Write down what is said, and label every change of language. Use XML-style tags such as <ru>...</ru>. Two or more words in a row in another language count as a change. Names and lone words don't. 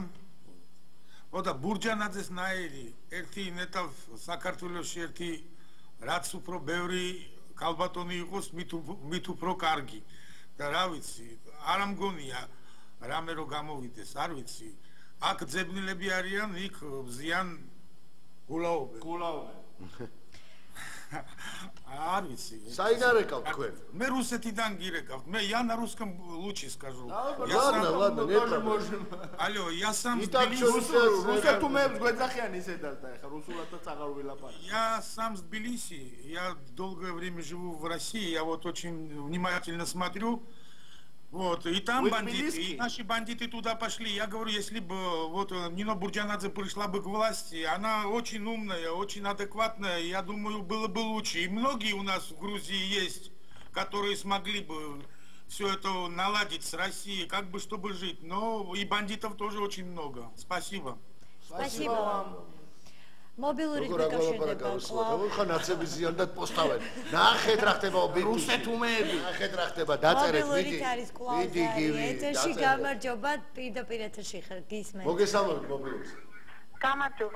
<ka>ოდა ბურჯანაძეს ნაირი ერთი ნეტავ საქართველოში ერთი რაც უფრო ბევრი კალბატონი იყოს მით უფრო კარგი და რა ვიცი არ ამგონია რამე რო გამოვიდეს არ ვიცი აქ ძებნილები არიან იქ ზიან გულაობენ არ ვიცი საიდან რეკავთ თქვენ მე რუსეთიდან გირეკავთ მე</ka> <ru>я на русском лучше скажу ладно алло я сам</ru> <ka>რუსეთუმებს გვეძახიან ისედაც და ეხა რუსულადაც აღარ ვილაპარაკ</ka> <ru>я сам с Тбилиси я долгое время живу в России я вот очень внимательно смотрю вот и там бандиты и наши бандиты туда пошли я говорю если бы вот Нино Бурджанадзе пришла бы к власти она очень умная очень адекватная я думаю было бы лучше и многие у нас в Грузии есть которые смогли бы все это наладить с Россией как бы чтобы жить но и бандитов тоже очень много спасибо спасибо вам</ru> <ka>მობილური დაკავშირდება კლავ. ხო ნაცები ზიანდად პოსტავენ. ნახეთ რა ხდება ობიექტი. რუსეთუმეები. ნახეთ რა ხდება დაწერეთ მიდი. მიდი გივი. ეთერში გამარჯობა პირდაპირ ეთერში ხარ გისმენთ. მოგესალმებით მობილურს. გამარჯობა.</ka>